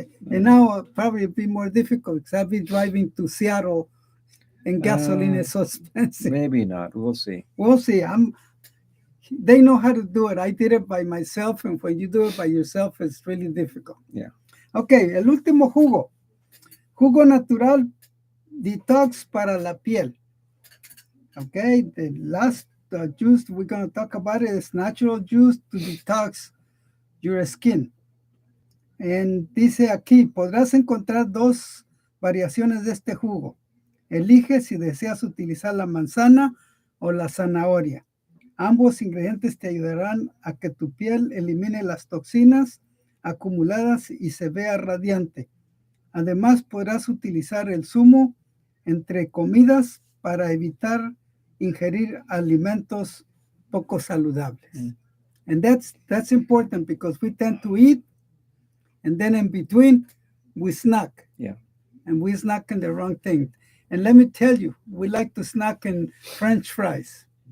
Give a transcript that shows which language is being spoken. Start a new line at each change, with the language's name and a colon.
English: And now it'll probably be more difficult because I'll be driving to Seattle and gasoline is so expensive. Maybe not. We'll see. We'll see. They know how to do it. I did it by myself, and when you do it by yourself, it's really difficult. Yeah.
Spanish: Okay, el último jugo. Jugo natural detox para la piel.
English: Okay, the last juice we're going to talk about is natural juice to detox your skin. And
Spanish: dice aquí, podrás encontrar dos variaciones de este jugo. Elige si deseas utilizar la manzana o la zanahoria. Ambos ingredientes te ayudarán a que tu piel elimine las toxinas acumuladas y se vea radiante. Además, podrás utilizar el zumo entre comidas para evitar ingerir alimentos poco saludables.
English: And that's important because we tend to eat and then in between we snack. Yeah. And we snack in the wrong thing. And let me tell you, we like to snack in French fries.